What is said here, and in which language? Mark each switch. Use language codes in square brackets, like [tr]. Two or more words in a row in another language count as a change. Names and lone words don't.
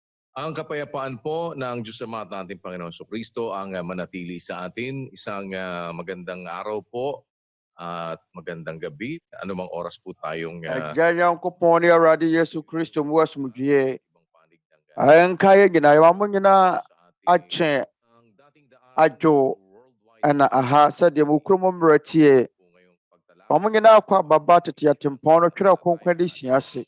[tl] Ang kapayapaan po ng Diyos Ama at ating Panginoon Kristo ang manatili sa atin. Isang magandang araw po at magandang gabi. Anumang oras po tayong [ak] Agya Nyankopɔn ne Awurade Yesu Kristo mu asomdwie. Ayɛnkaeɛ nyinaa yɛwɔ mo nyinaa akyɛ adwo ɛna aha sɛdeɛ mo kurom mmerɛ tie. Wɔn nyinaa akɔ ababa tete atempɔn no Twerɛ Kronkron de sua ase.